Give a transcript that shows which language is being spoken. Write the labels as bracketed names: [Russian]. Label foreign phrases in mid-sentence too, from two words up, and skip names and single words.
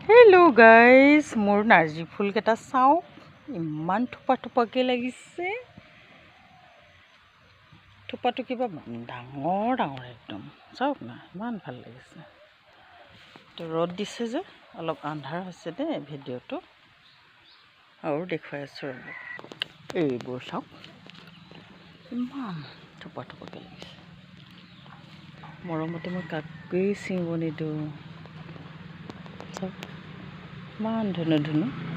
[English] hello guys [Assamese] মোৰ নাৰ্জি ফুল কেটা চাও ইমান থোপা থোপাকে লাগিছে থোপাটো কিবা ডাঙৰ ডাঙৰ একদম চাওক না ইমান ভাল লাগিছে তো ৰদ দিছে যে অলপ আন্ধাৰ হৈছে দে ভিডিওটো আৰু দেখুৱাই আছো এইবোৰ চাওক ইমান থোপা থোপাকে লাগিছে মৰমতে মই কাকেই চিঙিব নিদিওঁ চাওক মান ধুনু ধুনু